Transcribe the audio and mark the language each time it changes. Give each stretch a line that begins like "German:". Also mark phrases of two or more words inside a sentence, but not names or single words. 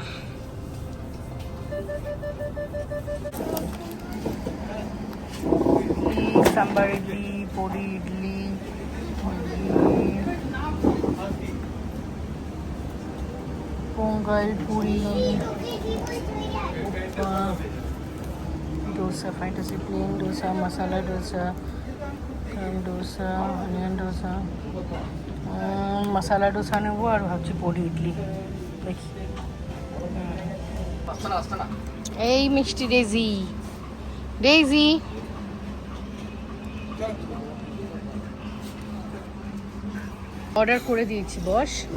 Bangla: সাম্বার ইডলি, পরি ইডলি, পোঙ্গল, পুরি, डोसा, फैंटेसी प्लेन डोसा, मसाला डोसा, क्रीम डोसा, अनियन डोसा, मसाला डोसा নেবো আর ভাবছি পরি ইডলি দেখি। এই মিষ্টি ডেজি, ডেজি অর্ডার করে দিয়েছি বস।